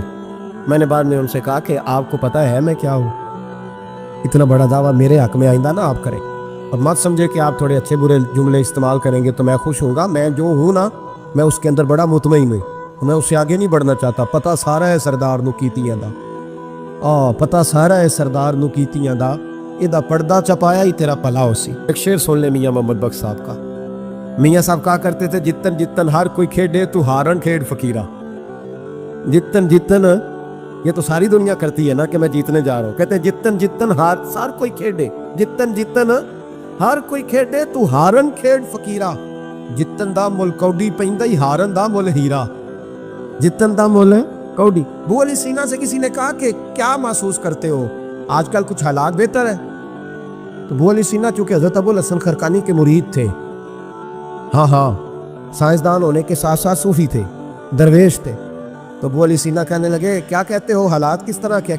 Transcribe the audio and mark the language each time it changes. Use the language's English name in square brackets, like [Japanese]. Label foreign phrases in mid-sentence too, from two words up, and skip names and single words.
[Urdu] میں نے بعد میں ان سے کہا کہ آپ کو پتہ ہے میں کیا ہوں؟ اتنا بڑا دعویٰ میرے حق میں آئندہ نہ آپ کریں، اور مت سمجھے کہ آپ تھوڑے اچھے برے جملے استعمال کریں گے تو میں خوش ہوں گا۔ میں جو ہوں نا، میں اس کے اندر بڑا مطمئن ہوں، میں اس سے آگے نہیں بڑھنا چاہتا۔ [Punjabi] پتہ سارا ہے سردار نو کیتیاں دا، پتہ سارا ہے سردار نو کیتیاں دا، ادا پردہ چپایا ہی تیرا پلا ہو سی۔ [Urdu] ایک شعر سن لے میاں محمد بخش صاحب کا۔ میاں صاحب کہا کرتے تھے [Punjabi] جتن جتن ہر کوئی کھیڈے تو ہارن کھیڈ فقیرہ۔ جتن جتن [Urdu] یہ تو ساری دنیا کرتی ہے نا کہ میں جیتنے جا رہا ہوں، کہتے ہیں [Punjabi] جتن جتن ہر کوئی کھیڈے، جتن جتن ہر کوئی کھیڈے تو ہارن کھیڈ فقیرہ۔ جتن دا مل کوڈی پیندا ہی ہارن دا مل ہیرا۔ جتن دا مل کوڈی۔ [Urdu] ابو علی سینا سے کسی نے کہا کہ کیا محسوس کرتے ہو آج کل کچھ حالات بہتر ہے؟ تو ابو علی سینا چونکہ حضرت ابو الحسن خرقانی کے مرید تھے، ہاں سائنسدان ہونے کے ساتھ ساتھ صوفی تھے، درویش تھے، تو ابو علی سینا کہنے لگے کیا کہتے ہو، حالات کس طرح کیا؟